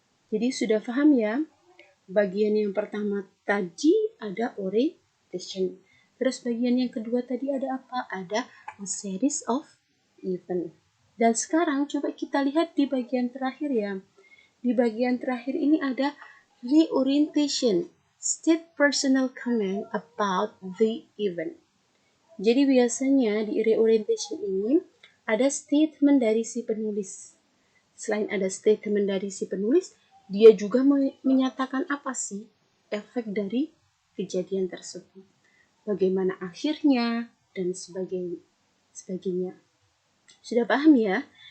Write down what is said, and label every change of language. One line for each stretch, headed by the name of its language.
Indonesian: Jadi sudah paham ya? Bagian yang pertama tadi ada orientation. Terus bagian yang kedua tadi ada apa? Ada a series of event. Dan sekarang coba kita lihat di bagian terakhir ya. Di bagian terakhir ini ada reorientation.
English: State personal comment about the event.
Indonesian: Jadi biasanya di reorientation ini ada statement dari si penulis. Selain ada statement dari si penulis, dia juga menyatakan apa sih efek dari kejadian tersebut. Bagaimana akhirnya, dan sebagainya. Sudah paham ya?